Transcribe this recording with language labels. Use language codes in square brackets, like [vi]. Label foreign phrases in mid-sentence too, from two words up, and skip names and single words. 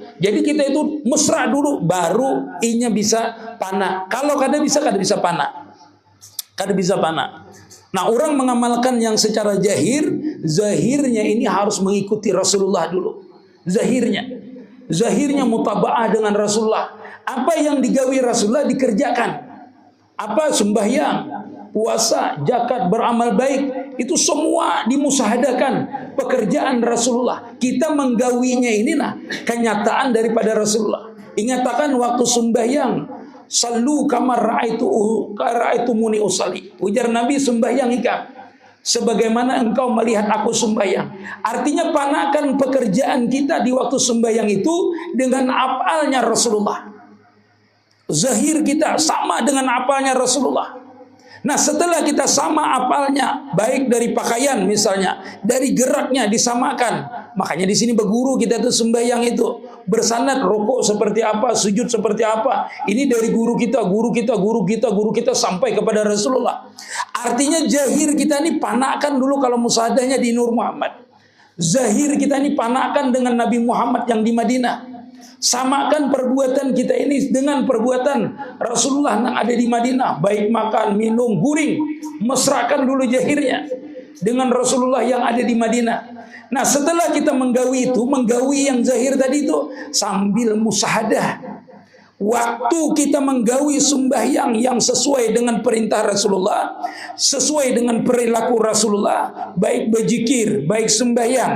[id] Jadi kita itu mesra dulu, baru inya bisa pana. [bjn] Kalau kada bisa pana. Kada bisa pana. [id] Nah, orang mengamalkan yang secara zahirnya ini harus mengikuti Rasulullah dulu. Zahirnya mutaba'ah dengan Rasulullah. Apa yang digawi Rasulullah dikerjakan. Apa sembahyang, puasa, zakat, beramal baik, itu semua dimusahadakan pekerjaan Rasulullah. Kita menggawinya inilah kenyataan daripada Rasulullah. Ingatakan waktu sembahyang, [ar] صلوا كما رأيتموني أصلي. [id] Ujar Nabi, sembahyang ikam sebagaimana engkau melihat aku sembahyang. Artinya panakan pekerjaan kita di waktu sembahyang itu dengan apalnya Rasulullah. Zahir kita sama dengan apalnya Rasulullah. Nah, setelah kita sama apalnya, baik dari pakaian misalnya, dari geraknya disamakan. Makanya di sini berguru kita tuh sembahyang itu bersanad, rukuk seperti apa, sujud seperti apa. Ini dari guru kita sampai kepada Rasulullah. Artinya zahir kita ini panakan dulu kalau musadahnya di Nur Muhammad. Zahir kita ini panakan dengan Nabi Muhammad yang di Madinah. Samakan perbuatan kita ini dengan perbuatan Rasulullah yang ada di Madinah, baik makan, minum, guring, mesrakan dulu zahirnya dengan Rasulullah yang ada di Madinah. Nah, setelah kita menggawi itu, menggawi yang zahir tadi itu sambil musyahadah. Waktu kita menggawi sembahyang yang sesuai dengan perintah Rasulullah, sesuai dengan perilaku Rasulullah, baik berzikir, baik sembahyang.